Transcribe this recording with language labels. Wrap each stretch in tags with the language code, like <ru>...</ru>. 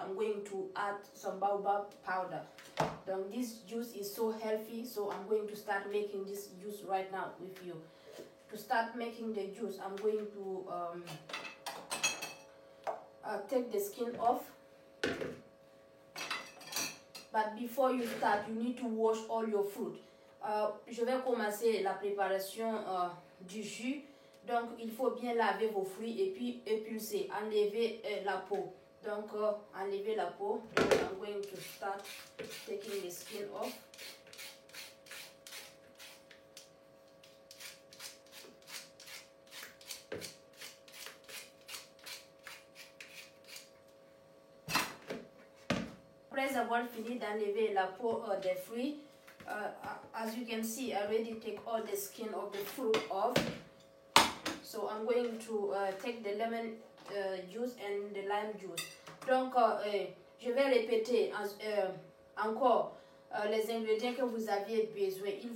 <en>I'm going to add some baobab powder. This juice is so healthy, so I'm going to start making this juice right now with you. To start making the juice, I'm going to take the skin off, but before you start, you need to wash all your fruit.</en> <fr>Je vais commencer la préparation du jus. Donc il faut bien laver vos fruits et puis épulser, enlever la peau. Donc enlever la peau.</fr> <en>Donc I'm going to start taking the skin off.</en> <fr>Après avoir fini d'enlever la peau des fruits,</fr> <en>as you can see, I already take all the skin of the fruit off. So I'm going to take the lemon juice and the lime juice.</en> <fr>Donc, je vais répéter encore les ingrédients que vous aviez besoin.</fr>